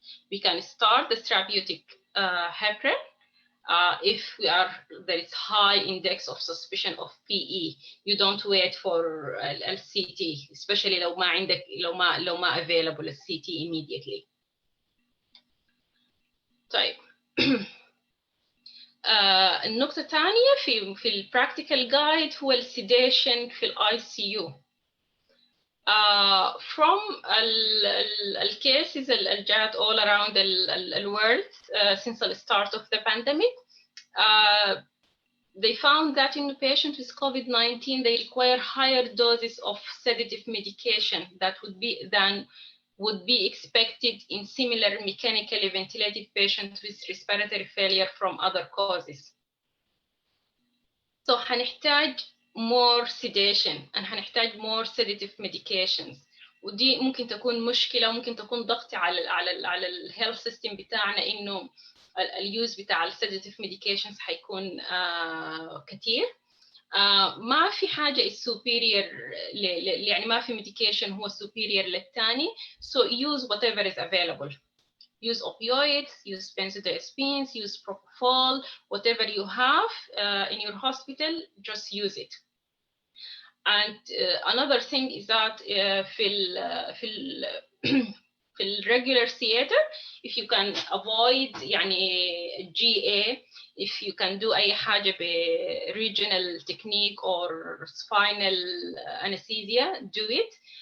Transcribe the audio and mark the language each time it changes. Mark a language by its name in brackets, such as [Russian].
[English] We can start the therapeutic heparin if there is high index of suspicion of PE. You don't wait for CT, especially [Arabic] لو ما [English] available CT immediately. [Arabic] طيب. النقطة الثانية في البراكتيكال جايد هو السيديشن في الاي سي يو. [English] From the cases that جات all around the world since the start of the pandemic, they found that in patients with COVID-19 they require higher doses of sedative medication than would be expected in similar mechanically ventilated patients with respiratory failure from other causes. So هنحتاج more sedation and هنحتاج more sedative medications. [Arabic] ودي ممكن تكون مشكلة وممكن تكون ضغط على الهيلث سيستم بتاعنا إنه اليوز بتاع السيداتيف ميديكيشنز حيكون كتير. ما في حاجة [English] is superior [Arabic] يعني ما في medication هو superior للتاني. [English] So use whatever is available. Use opioids, use benzodiazepines, use propofol, whatever you have in your hospital, just use it. And another thing is that في regular theater, if you can avoid يعني GA, if you can do [Arabic] أي حاجة [English] regional technique or spinal anesthesia, do it.